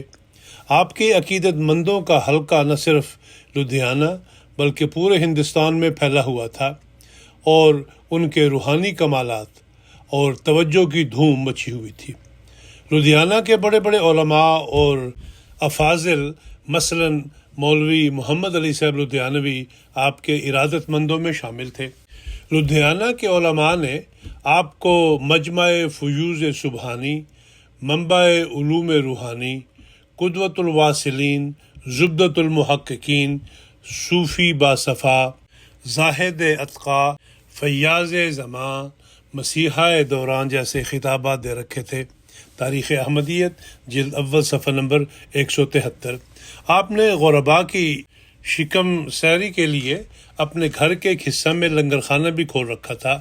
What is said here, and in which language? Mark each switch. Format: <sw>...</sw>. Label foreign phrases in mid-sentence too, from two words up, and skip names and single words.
<ur>آپ کے عقیدت مندوں کا حلقہ نہ صرف لدھیانہ بلکہ پورے ہندوستان میں پھیلا ہوا تھا، اور ان کے روحانی کمالات اور توجہ کی دھوم مچی ہوئی تھی۔ لدھیانہ کے بڑے بڑے علماء اور افاضل مثلاً مولوی محمد علی صاحب لدھیانوی آپ کے ارادت مندوں میں شامل تھے۔ لدھیانہ کے علماء نے آپ کو مجمع فیوض سبحانی، منبع علوم روحانی، قدوۃ الواصلین، زبدۃ المحققین، صوفی باصفا، زاہد اتقا، فیاض زمان، مسیحا دوران جیسے خطابات دے رکھے تھے۔ تاریخ احمدیت جلد اول صفحہ نمبر 173۔ آپ نے غرباء کی شکم سیری کے لیے اپنے گھر کے ایک حصہ میں لنگر خانہ بھی کھول رکھا تھا۔</ur>